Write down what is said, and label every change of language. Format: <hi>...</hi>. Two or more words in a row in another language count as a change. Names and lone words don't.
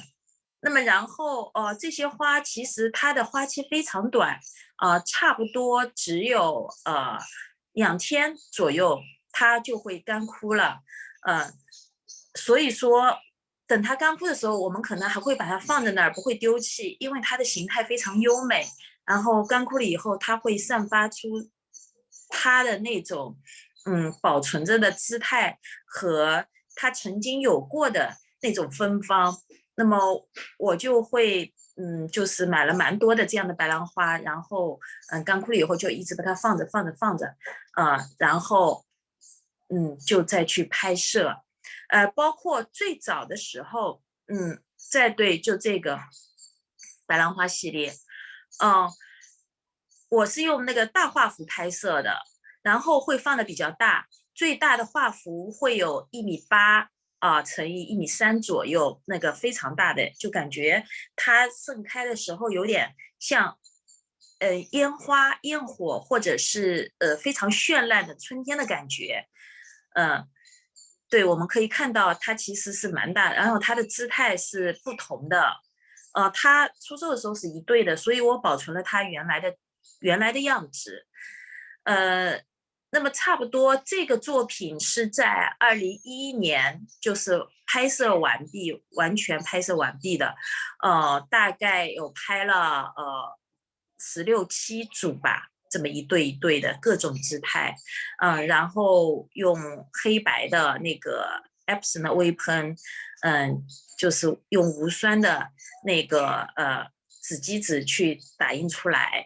<zh>那麼然後這些花其實它的花期非常短差不多只有2天左右它就會乾枯了所以說等它乾枯的時候我們可能還會把它放在那兒不會丟棄，因為它的形態非常優美，然後乾枯了以後它會散發出它的那種保存着的姿態和它曾經有過的那種芬芳。那麼我就會就是買了蠻多的這樣的白蘭花，然後乾枯了以後就一直把它放着然後就再去拍攝包括最早的時候再對就這個白蘭花系列我是用那個大畫幅拍攝的，然後會放得比較大，最大的畫幅會有1.8米乘以1.3米左右，那個非常大的，就感覺它盛開的時候有點像煙花煙火或者是非常絢爛的春天的感覺對，我們可以看到它其實是蠻大的，然後它的姿態是不同的它出售的时候是一对的，所以我保存了它原来的样子。那么差不多这个作品是在2011年就是完全拍摄完毕的，大概有拍了16、17组吧，这么一对一对的各种姿态，然后用黑白的那个 Epson 的微喷，就是用无酸的那个纸基纸去打印出来。</zh>